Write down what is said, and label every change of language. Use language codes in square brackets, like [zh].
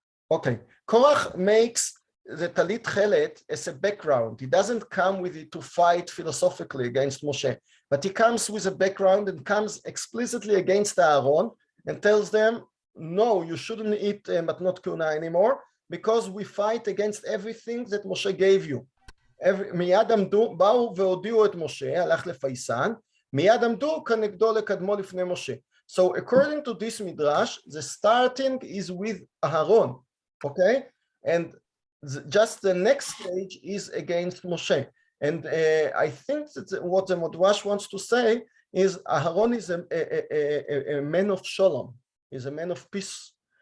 [en] Okay, Korach makes the Talit Tchelet as a background. He doesn't come with it to fight philosophically against Moshe, but he comes with a background and comes explicitly against Aaron and tells them, no, you shouldn't eat matnot kuna anymore, because we fight against everything that Moshe gave you. [he] מיד עמדו, באו והודיעו את משה, הלך לפייסן, מיד עמדו כנגדו לקדמו לפני משה. [en] So according to this midrash, the starting is with Aaron, okay? And just the next stage is against Moshe. And I think that what the Midrash wants to say is Aaron is a man of shalom, is a man of peace.